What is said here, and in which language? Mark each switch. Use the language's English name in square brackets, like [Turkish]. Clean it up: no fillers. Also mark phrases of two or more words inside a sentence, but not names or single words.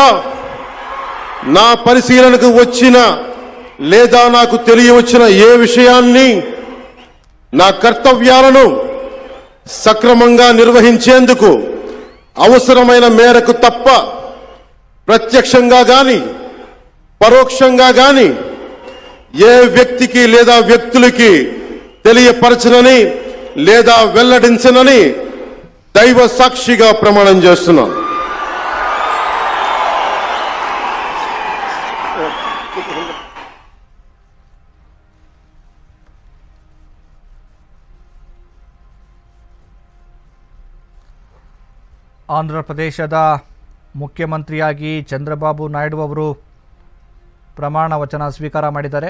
[Telugu] నా పరిశీలనకు వచ్చిన లేదా నాకు తెలియవచ్చిన ఏ విషయాన్ని నా కర్తవ్యాలను సక్రమంగా నిర్వహించేందుకు అవసరమైన మేరకు తప్ప ప్రత్యక్షంగా గాని పరోక్షంగా గాని ఏ వ్యక్తికి లేదా వ్యక్తులకి తెలియపరచనని లేదా వెల్లడించనని దైవ సాక్షిగా ప్రమాణం చేస్తున్నాను. [Kannada] ಆಂಧ್ರ ಪ್ರದೇಶದ ಮುಖ್ಯಮಂತ್ರಿಯಾಗಿ ಚಂದ್ರಬಾಬು ನಾಯ್ಡು ಅವರು ಪ್ರಮಾಣ ವಚನ ಸ್ವೀಕಾರ ಮಾಡಿದ್ದಾರೆ.